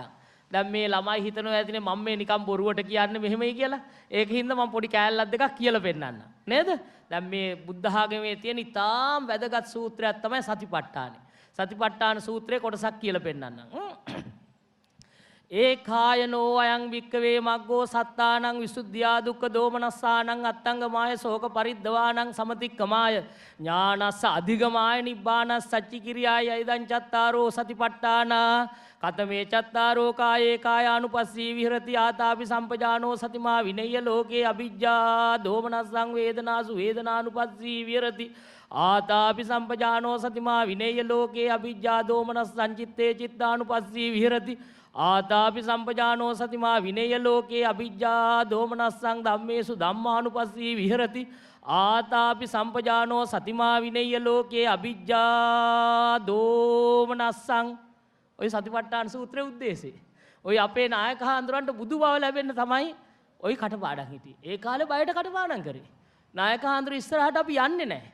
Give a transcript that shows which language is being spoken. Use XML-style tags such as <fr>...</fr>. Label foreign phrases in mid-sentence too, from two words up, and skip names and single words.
<si>දැන් මේ ළමයි හිතනවා ඇතිනේ මම මේ නිකන් බොරුවට කියන්නේ මෙහෙමයි කියලා. ඒකින්ද මම පොඩි කෑල්ලක් දෙකක් කියලා පෙන්නන්න. නේද? දැන් මේ බුද්ධ ආගමේ තියෙන ඉතාම වැදගත් සූත්‍රයක් තමයි සතිපට්ඨානෙ. සතිපට්ඨාන සූත්‍රයේ කොටසක් කියලා පෙන්නන්න.</si> <pi>ඒකායනෝ අයං වික්කවේ මග්ගෝ සත්තානං විසුද්ධියා දුක්ඛ දෝමනස්සානං අත්තංගමාය ශෝක පරිද්දවානං සමතික්කමාය ඥානස්ස අධිගමාය නිබ්බානස් සච්චිකිරියාය ඉදං චත්තාරෝ සතිපට්ඨාන කතමේ චත්තාරෝ කායේ කායානුපස්සී විහෙරති ආතාපි සම්පජානෝ සතිමා විනය්‍ය ලෝකේ අවිජ්ජා දෝමනස්සං වේදනාසු වේදනානුපස්සී විහෙරති ආතාපි සම්පජානෝ සතිමා විනය්‍ය ලෝකේ අවිජ්ජා දෝමනස්සං චිත්තේ චිත්තානුපස්සී විහෙරති ආතාපි සම්පජානෝ සතිමා විනය්‍ය ලෝකේ අවිජ්ජා දෝමනස්සං ධම්මේසු ධම්මානුපස්සී විහෙරති ආතාපි සම්පජානෝ සතිමා විනය්‍ය ලෝකේ අවිජ්ජා දෝමනස්සං.</pi> <si>ඔය සතිපට්ඨාන සූත්‍රයේ උද්දේශය. ඔය අපේ නායක හාමුදුරන්ට බුදු බව ලැබෙන්න තමයි ඔය කටපාඩම් හිටියේ. ඒ කාලේ බයට කටපාඩම් කරේ. නායක හාමුදුර ඉස්සරහට අපි යන්නේ නැහැ.</si>